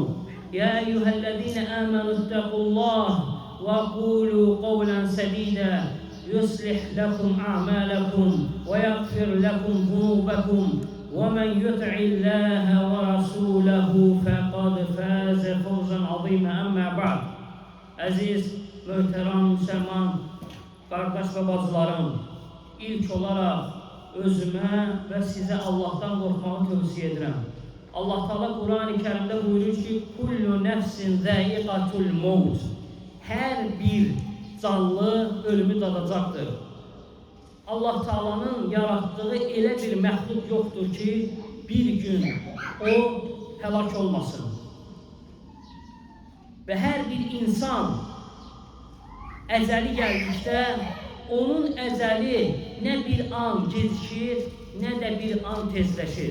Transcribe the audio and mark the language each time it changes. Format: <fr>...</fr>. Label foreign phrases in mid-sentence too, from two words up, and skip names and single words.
<ar>يا أيها الذين آمنوا اتقوا الله وقولوا قولا سديدا يصلح لكم أعمالكم ويغفر لكم ذنوبكم، ومن يطع الله ورسوله فقد فاز فوزا عظيما. أما بعد.</ar> <az>Aziz, möhtərəm müsəlman qardaş və bacılarım, ilk olaraq özümə və sizə Allahdan qorxmağı tövsiyə edirəm.</az> <tr>Allah Teala Kur'an-ı Kerim'de buyurur ki:</tr> <ar>"كل نفس ذائقة الموت."</ar> <az>Her bir canlı ölümü tadacaqdır. Allah Teala'nın yarattığı elə bir məxluq yoxdur ki, bir gün o həlak olmasın. Və hər bir insan əcəli gəldikdə onun əcəli nə bir an gecikir, nə də bir an tezləşir.</az>